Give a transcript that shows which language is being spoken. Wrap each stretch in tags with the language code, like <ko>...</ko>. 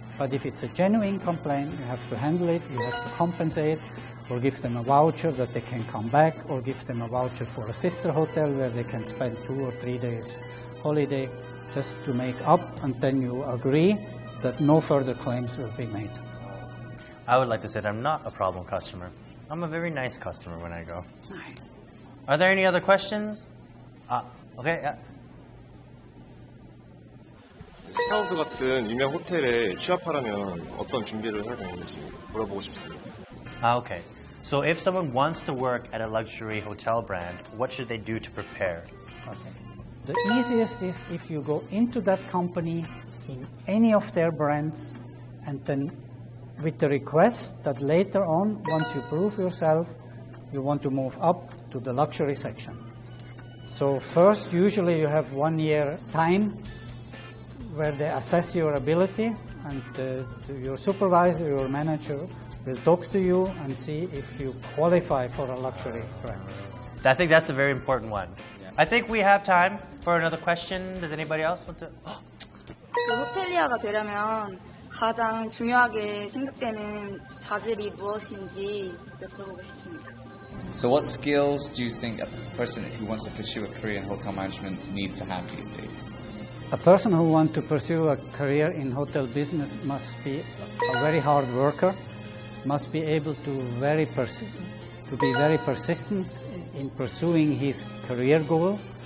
<en>But if it's a genuine complaint, you have to handle it, you have to compensate, or give them a voucher that they can come back, or give them a voucher for a sister hotel where they can spend 2 or 3 days holiday just to make up, and then you agree that no further claims will be made. I would like to say that I'm not a problem customer. I'm a very nice customer when I go. Nice. Are there any other questions? Okay.</en> <ko>스타우드 같은 유명 호텔에 취업하려면 어떤 준비를 해야 되는지 물어보고 싶습니다.</ko> <en>Okay. So if someone wants to work at a luxury hotel brand, what should they do to prepare? Okay. The easiest is if you go into that company in any of their brands, and then with the request that later on, once you prove yourself, you want to move up to the luxury section. So first, usually you have 1 year time where they assess your ability, and your supervisor, your manager will talk to you and see if you qualify for a luxury brand. I think that's a very important one. Yeah. I think we have time for another question. Does anybody else want to?</en> <ko>그 호텔리어가 되려면 가장 중요하게 생각되는 자질이 무엇인지 여쭤보고 싶습니다.</ko> <en>So what skills do you think a person who wants to pursue a career in hotel management needs to have these days? A person who wants to pursue a career in hotel business must be a very hard worker, must be able to be very persistent in pursuing his career goal.</en>